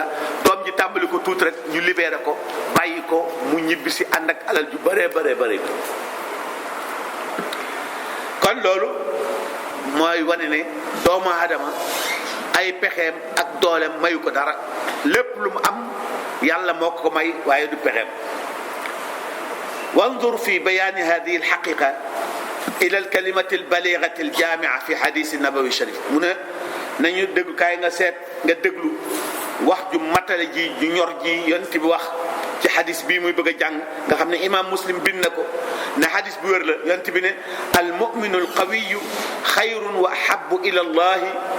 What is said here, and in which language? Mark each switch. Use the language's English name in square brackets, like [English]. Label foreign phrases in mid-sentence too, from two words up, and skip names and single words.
[Wolof] doom ji tàmbali ko tuuti rek ñu libéré ko bàyyi ko mu ñibbi si ànd ak alal ju bëree. kon loolu mooy wane ne doomu aadama ay pexeem ak dooleem mayu ko dara lépp lu mu am yàlla moo ko may waaye du pexeem. [Arabic] وانظر في بيان هذه الحقيقة إلى الكلمة البليغة الجامعة في حديث النبوي الشريف. [Wolof] mu ne nañu déglu kaay nga seet nga déglu wax ju matale ji ju ñor ji yonent bi wax ci xadis bii muy bëgg a jàng nga xam ne imaam Muslim bind na ko ne xadis bu wér la yonent bi ne [Arabic] المؤمن القوي خير وأحب إلى الله